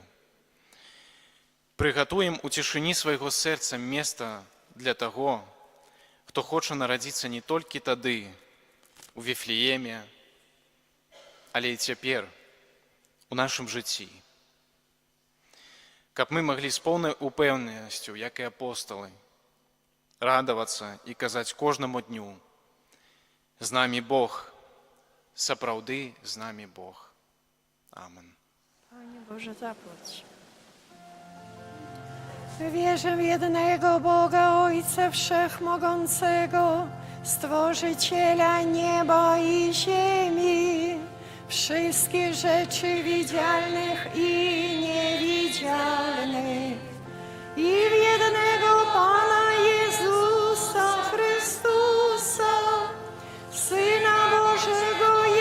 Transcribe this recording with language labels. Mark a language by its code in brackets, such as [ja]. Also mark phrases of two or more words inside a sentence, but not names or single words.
[be] Прыгатуем у цішыні свайго сэрца месца для таго, хто хоча нарадзіцца не толькі тады, у Віфлееме, але і цяпер, у нашым жыцці. Каб мы маглі з поўнай упэўненасцю, як і апосталы, радавацца і казаць кожнаму дню: з намі Бог, сапраўды з намі Бог. Амен. [pl] Panie Boże, zapłać. Wierzę w jednego Boga, Ojca Wszechmogącego, Stworzyciela nieba i ziemi, wszystkich rzeczy widzialnych i niewidzialnych, i w jednego Pana Jezusa Chrystusa, Syna Bożego